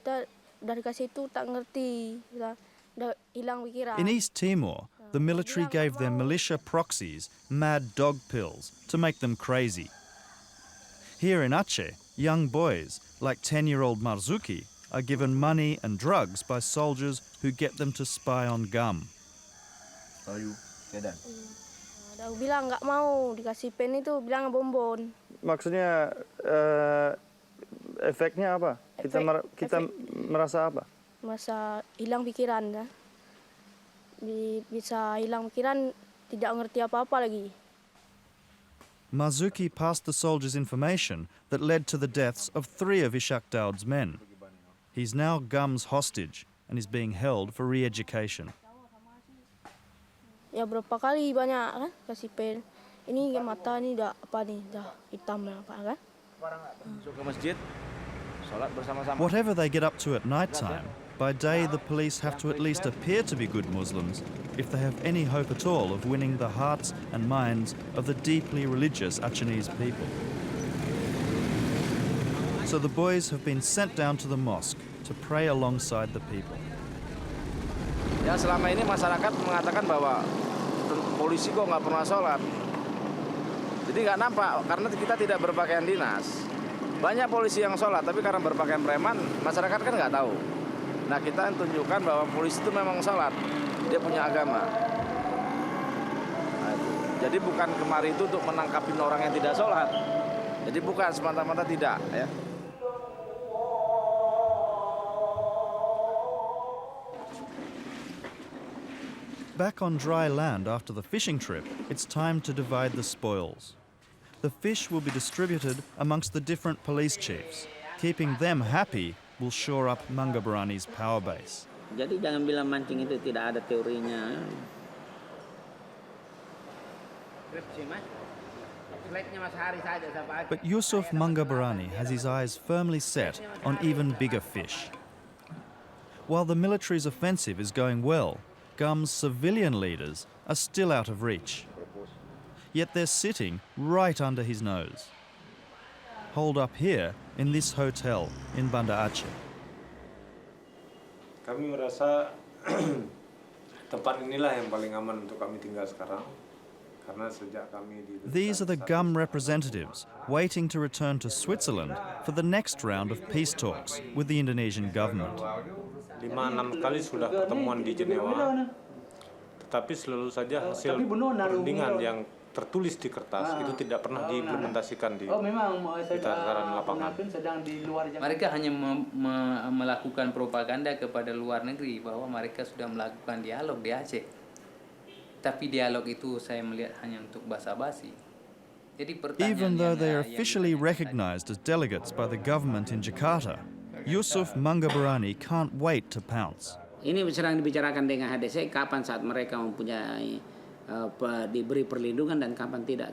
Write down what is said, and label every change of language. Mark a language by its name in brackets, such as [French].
[Indonesian] Kita dari kasih itu tak ngerti. Udah hilang pikiran. [English] In East Timor, the military gave their militia proxies mad dog pills to make them crazy. Here in Aceh, young boys, like 10-year-old Marzuki, are given money and drugs by soldiers who get them to spy on GUM. [Indonesian] Udah bilang nggak mau dikasih pen itu, bilang bonbon. Maksudnya efeknya apa? Kita merasa apa? Masa hilang pikiran kan. Bisa hilang pikiran, tidak ngerti apa-apa lagi. [English] Marzuki passed the soldiers information that led to the deaths of 3 of Ishak Daud's men. He's now GUM's hostage and is being held for re-education. [Indonesian] Ya berapa kali banyak kan kasih pen. Ini mata ni dah apa nih dah hitam apa kan. Masuk ke masjid, sholat bersama-sama. [English] Whatever they get up to at night time, by day the police have to at least appear to be good Muslims if they have any hope at all of winning the hearts and minds of the deeply religious Achenese people. So the boys have been sent down to the mosque to pray alongside the people. [Indonesian] Ya selama ini masyarakat mengatakan bahwa polisi kok nggak pernah sholat. Jadi nggak nampak karena kita tidak berpakaian dinas. Banyak polisi yang sholat, tapi karena berpakaian preman, masyarakat kan nggak tahu. Nah kita tunjukkan bahwa polisi itu memang sholat, dia punya agama. Nah, jadi bukan kemari itu untuk menangkapin orang yang tidak sholat. Jadi bukan semata-mata tidak. Ya. [English] Back on dry land after the fishing trip, it's time to divide the spoils. The fish will be distributed amongst the different police chiefs. Keeping them happy will shore up Mangaberani's power base. [Indonesian] Jadi jangan bilang mancing itu tidak ada teorinya. [English] But Yusuf Mangaberani has his eyes firmly set on even bigger fish. While the military's offensive is going well, GUM's civilian leaders are still out of reach. Yet they're sitting right under his nose. Holed up here in this hotel in Banda Aceh. [Indonesian] Kami merasa tempat inilah yang paling aman untuk kami tinggal sekarang. Karena sejak kami di [English] These are the GUM representatives waiting to return to Switzerland for the next round of peace talks with the Indonesian government. [Indonesian] 5-6 kali sudah pertemuan di Jenewa, tetapi selalu saja hasil perundingan yang tertulis di kertas itu tidak pernah diimplementasikan di tataran lapangan. Mereka hanya melakukan propaganda kepada luar negeri bahwa mereka sudah melakukan dialog di Aceh. Tapi dialog itu saya melihat hanya untuk basa-basi. [English] Even though they are officially recognized as delegates by the government in Jakarta, Yusuf Mangaberani can't wait to pounce. [Indonesian] Ini sedang dibicarakan dengan HDC kapan saat mereka mempunyai diberi perlindungan dan kapan tidak.